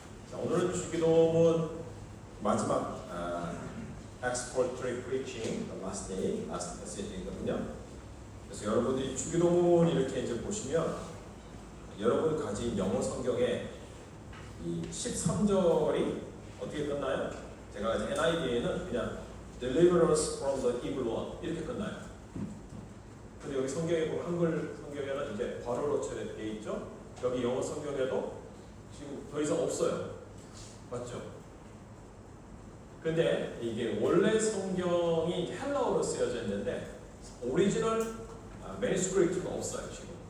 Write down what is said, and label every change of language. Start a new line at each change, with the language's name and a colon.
Korean: 자, 오늘은 주기도문 마지막
English: Expository Preaching, the last day, last message
Korean: 이거든요. 그래서 여러분들이 주기도문 이렇게 이제 보시면 여러분 가진 영어 성경에 이 13절이 어떻게 끝나요? 제가 가진 NIV에는 그냥
English: Deliver us from the evil one
Korean: 이렇게 끝나요. 근데 여기 성경에 보면 한글 성경에는 이제 괄호로 되어 있죠. 여기 영어 성경에도 지금 더 이상 없어요. 맞죠? 근데 이게 원래 성경이 헬라어로 쓰여져 있는데 오리지널 매니스크립트가 없어요 지금.